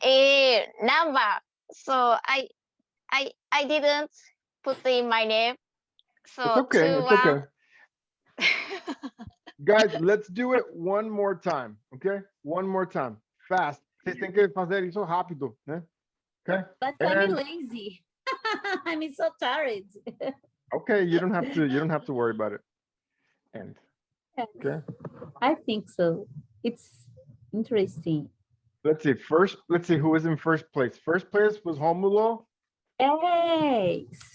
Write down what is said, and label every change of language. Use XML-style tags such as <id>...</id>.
<en>a number, so I didn't put in my name. So It's okay. two It's okay. one. Guys, let's do it one more time. Okay? One more time. Fast.</en> <pt>Vocês têm que fazer isso rápido, né?</pt> <en>Okay? But I'm And lazy. I'm so tired. okay, you don't have to worry about it. And okay. I think so. It's interesting. Let's see who was in first place. First place was Romulo. Hey.</en>